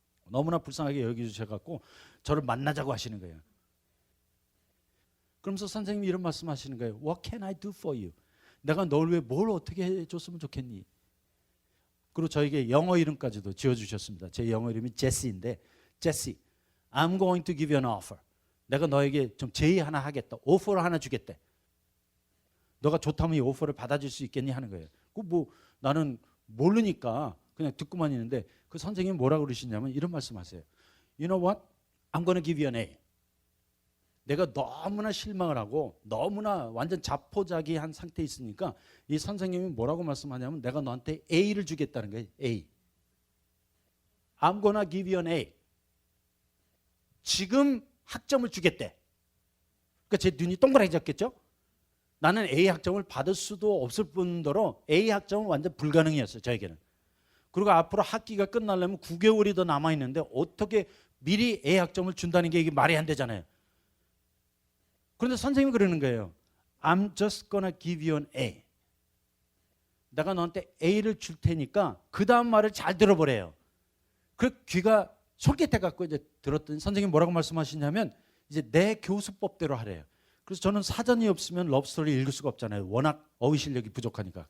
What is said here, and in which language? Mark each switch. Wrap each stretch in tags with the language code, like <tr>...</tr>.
<ko>너무나 불쌍하게 여겨주셔갖고 저를 만나자고 하시는 거예요. 그러면서 선생님이 이런 말씀하시는 거예요.</ko> <en>What can I do for you?</en> <ko>내가 널 위해 뭘 어떻게 해줬으면 좋겠니? 그리고 저에게 영어 이름까지도 지어주셨습니다. 제 영어 이름이 제시인데, 제시,</ko> <en>I'm going to give you an offer.</en> <ko>내가 너에게 좀 제의 하나 하겠다. 오퍼를 하나 주겠대. 너가 좋다면 이 오퍼를 받아줄 수 있겠니 하는 거예요. 그 뭐 나는 모르니까 그냥 듣고만 있는데 그 선생님이 뭐라고 그러시냐면 이런 말씀하세요.</ko> <en>You know what? I'm going to give you an A.</en> <ko>내가 너무나 실망을 하고 너무나 완전 자포자기한 상태에 있으니까 이 선생님이 뭐라고 말씀하냐면 내가 너한테 A를 주겠다는 거예요.</ko> <en>A. I'm gonna give you an A.</en> <ko>지금 학점을 주겠대. 그러니까 제 눈이 동그라졌겠죠? 나는 A 학점을 받을 수도 없을 뿐더러 A 학점은 완전 불가능이었어요. 저에게는. 그리고 앞으로 학기가 끝나려면 9개월이 더 남아있는데 어떻게 미리 A 학점을 준다는 게 이게 말이 안 되잖아요. 그런데 선생님이 그러는 거예요.</ko> <en>I'm just gonna give you an A.</en> <ko>내가 너한테 A를 줄 테니까 그 다음 말을 잘 들어보래요. 그 귀가 솔깃해갖고 이제 들었더니 선생님이 뭐라고 말씀하시냐면 이제 내 교수법대로 하래요. 그래서 저는 사전이 없으면 러브스토리 읽을 수가 없잖아요. 워낙 어휘 실력이 부족하니까.</ko>